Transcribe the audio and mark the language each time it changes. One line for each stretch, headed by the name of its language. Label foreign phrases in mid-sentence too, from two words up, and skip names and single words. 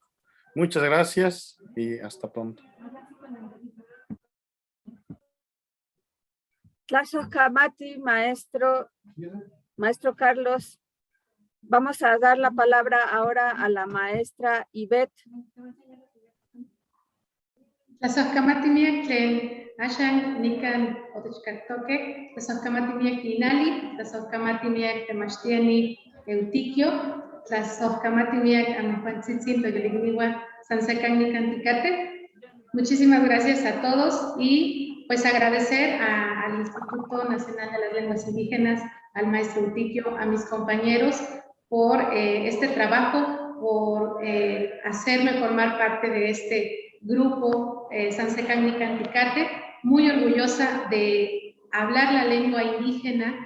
Spanish: Muchas gracias y hasta pronto. Tlazocamati, maestro Carlos. Vamos a dar la palabra ahora a la maestra Ivette.
Nahuatl languages: Tlazocamati miak tlen axan nikan otechcactoque, tlazocamati miak Inali, tlazocamati miak temachtiani Eutiquio, tlazocamati miak amejuantzitzin toyoligniwa sansecan nikan ticate.
Spanish: Muchísimas gracias a todos y pues agradecer al Instituto Nacional de las Lenguas Indígenas, al maestro Utiquio, a mis compañeros por este trabajo, por hacerme formar parte de este grupo Sansecan Nicanticate, muy orgullosa de hablar la lengua indígena